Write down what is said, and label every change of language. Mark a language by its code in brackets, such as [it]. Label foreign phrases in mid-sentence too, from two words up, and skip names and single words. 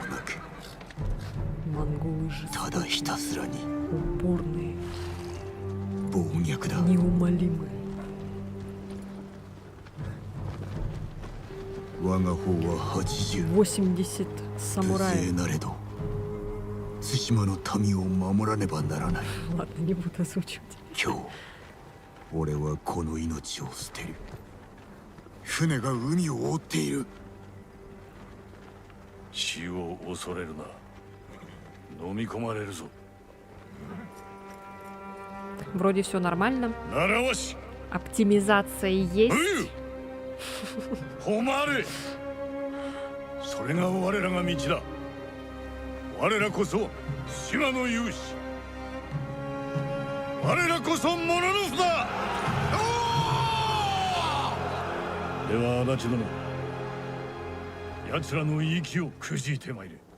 [ru] Монголы же упорные, неумолимые. 80 самураев. Ладно, не буду озвучивать. [ja] 俺はこの命を捨てる。船が海を覆っている。死を恐れるな。飲み込まれるぞ。 [ru] Вроде все нормально. Оптимизация есть. [ja] 誉れ。それが我らが道だ。我らこそ島の勇士。我らこそモノノフだ。では足立殿、奴らの息をくじいてまいれ。